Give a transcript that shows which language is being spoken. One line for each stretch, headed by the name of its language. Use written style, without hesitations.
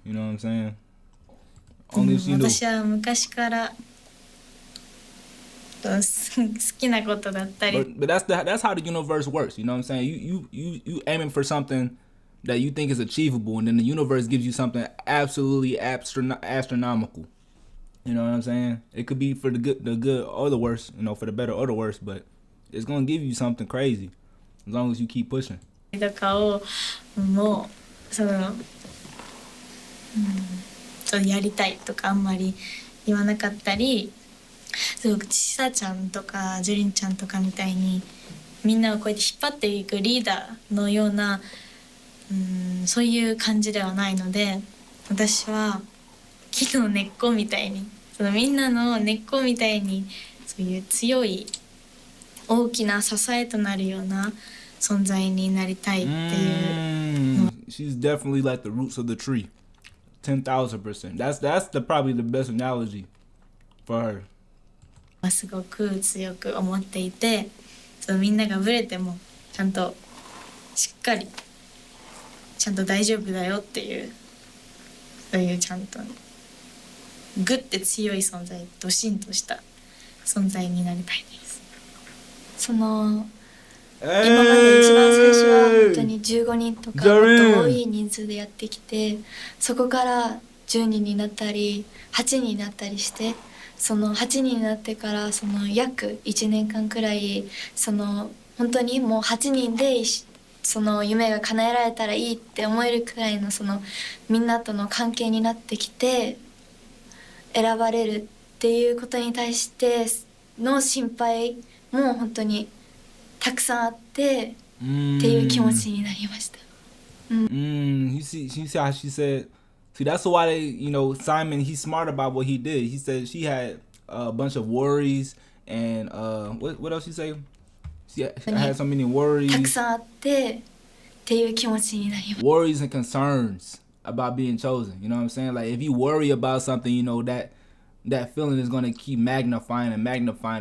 English: You know what I'm saying? Only if she knew.
Japanese: 私は昔から好きなことだったり。
English: But that's how the universe works. You know what I'm saying? You aiming for something that you think is achievable, and then the universe gives you something absolutely astronomical. You know what I'm saying? It could be for the good or the worse, for the better or the worse, but it's gonna give you something crazy as long as you keep pushing.
Japanese: とかをもうやりたいとかあんまり言わなかったり、ちさちゃんとかジュリンちゃんとかみたいにみんなをこうやって引っ張っていくリーダーのような、そういう感じではないので、私は木の根っこみたいに、みんなの根っこみたいにそういう強い大きな支えとなるような存在になりたいっていうの。
English: She's definitely like the roots of the tree. 10,000%. That's probably the best analogy for her.
Japanese: すごく強く思っていて、みんながブレてもちゃんとしっかりちゃんと大丈夫だよっていう、そういうちゃんとグッて強い存在、ドシンとした存在になりたいです。その今まで一番最初は本当に15人とかもっと多い人数でやってきて、そこから10人になったり8人になったりして、その8人になってからその約1年間くらい、その本当にもう8人でその夢が叶えられたらいいって思えるくらいのそのみんなとの関係になってきて、選ばれるっていうことに対しての心配も本当にたくさんあってっていう気持ちになりました。
English: You see how she said. See, that's why they, Simon. He's smart about what he did. He said she had a bunch of worries and what else she say? She had so many worries.
Japanese: たくさんあってっていう気持ちになりました。
English: Worries and concerns about being chosen. You know what I'm saying? Like if you worry about something, that feeling is gonna keep magnifying and magnifying.